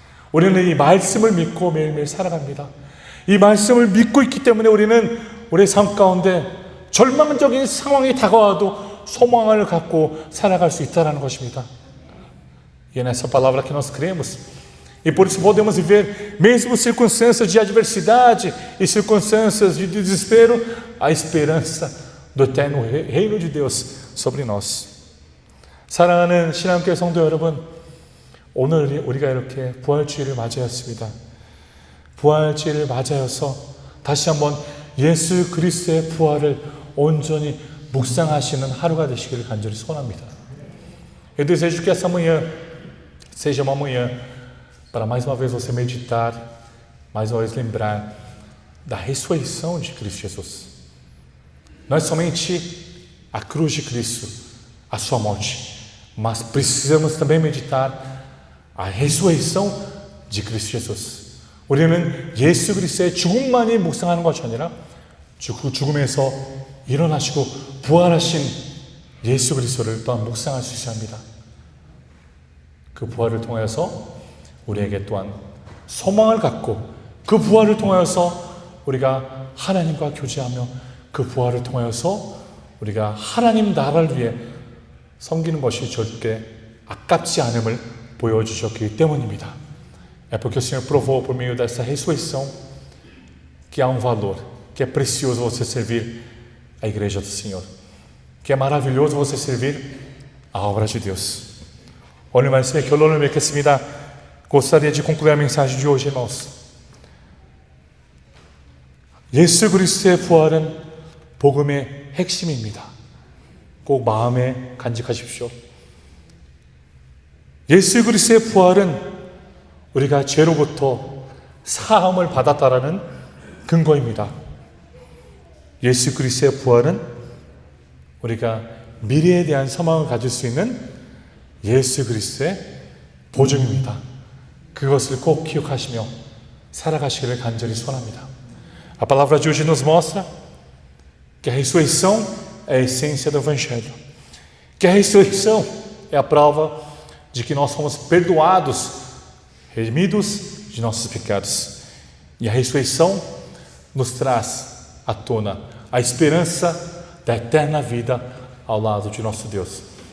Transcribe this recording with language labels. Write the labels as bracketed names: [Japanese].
[Korean] 우리는 이 말씀을 믿고 매일매일 살아갑니다. 이 말씀을 믿고 있기 때문에 우리는 우리의 삶 가운데 절망적인 상황이 다가와도 소망을 갖고 살아갈 수 있다는 것입니다. [Portuguese] E é nessa palavra que nós cremos. E por isso podemos viver, mesmo circunstâncias de adversidade e circunstâncias de desespero, a esperança do eterno reino de Deus sobre nós. [Korean] 사랑하는 신앙교회 성도 여러분, 오늘 우리가 이렇게 부활주일을 맞이했습니다. 부활주일을 맞이하여서 다시 한번 예수 그리스도의 부활을 온전히 묵상하시는 하루가 되시기를 간절히 소원합니다. [Portuguese] Eu desejo que essa manhã seja uma manhã para mais uma vez você meditar, mais uma vez lembrar da ressurreição de Cristo Jesus. Não é somente a cruz de Cristo, a sua morte, mas precisamos também meditar a ressurreição de Cristo Jesus. [Korean] 우리는 예수 그리스도의 죽음만이 묵상하는 것이 아니라 그 죽음에서 일어나시고 부활하신 예수 그리스도를 또한 묵상할 수 있어야 합니다. 그 부활을 통하여서 우리에게 또한 소망을 갖고 그 부활을 통하여서 우리가 하나님과 교제하며 그 부활을 통하여서 우리가 하나님 나라를 위해 섬기는 것이 절대 아깝지 않음을 보여주셨기 때문입니다. [Portuguese] É porque o Senhor provou por meio dessa ressurreição que há valor, que é precioso você servir a igreja do Senhor, que é maravilhoso você servir a obra de Deus. [Korean] 오늘 말씀의 결론을 맺겠습니다. [Portuguese] Gostaria de concluir a mensagem de hoje, irmãos. [Korean] 예수 그리스도의 부활은 복음의 핵심입니다. 꼭 마음에 간직하십시오. 예수 그리스도의 부활은 우리가 죄로부터 사함을 받았다라는 근거입니다. 예수 그리스도의 부활은 우리가 미래에 대한 소망을 가질 수 있는 예수 그리스도의 보증입니다. 그것을 꼭 기억하시며 살아가시기를 간절히 소원합니다. [Portuguese] A palavra de hoje nos mostra que a ressurreição é a essência do Evangelho. Que a ressurreição é a prova de que nós fomos perdoados, remidos de nossos pecados. E a ressurreição nos traz à tona a esperança da eterna vida ao lado de nosso Deus.